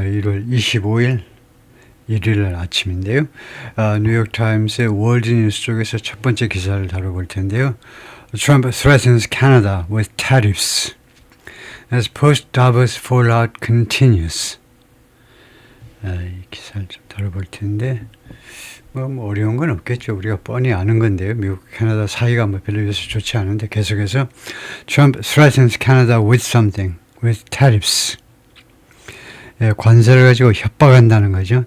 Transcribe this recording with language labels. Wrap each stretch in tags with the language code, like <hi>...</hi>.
<ko>1월 25일 일요일 아침인데요. 뉴욕타임스의 월드뉴스 쪽에서 첫 번째 기사를 다뤄볼 텐데요.</ko> <en>Trump threatens Canada with tariffs as post-Davos fallout continues.</en> <ko>이 기사를 좀 다뤄볼 텐데 뭐 어려운 건 없겠죠. 우리가 뻔히 아는 건데요. 미국, 캐나다 사이가 별로 요새 좋지 않은데 계속해서</ko> <en>Trump threatens Canada with something, with tariffs.</en> <ko>관세를 가지고 협박한다는 거죠.</ko>